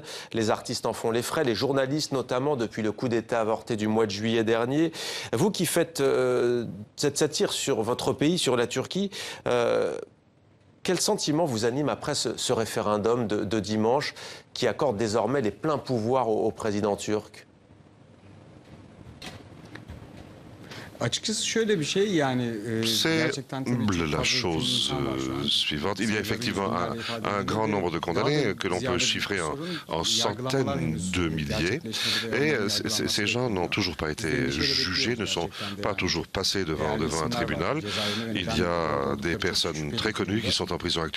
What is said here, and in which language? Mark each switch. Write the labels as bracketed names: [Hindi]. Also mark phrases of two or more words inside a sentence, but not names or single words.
[French] Les artistes en font les frais, les journalistes notamment, depuis le coup d'État avorté du mois de juillet dernier. Vous qui faites cette satire sur votre pays, sur la Turquie, Quel sentiment vous anime après ce référendum de dimanche qui accorde désormais les pleins pouvoirs au président turc? [Turkish] Açıkçası şöyle bir şey yani [French] C'est [Turkish] gerçekten tabii çok [French] la [Turkish] fazla [French] chose [Turkish] insan var şu an. [French] suivante. Il y a effectivement un grand nombre de condamnés que l'on peut chiffrer en centaines de milliers. Et ces gens n'ont toujours pas été jugés, ne sont pas toujours passés devant un tribunal. Il y a des personnes très connues qui sont en prison actuellement.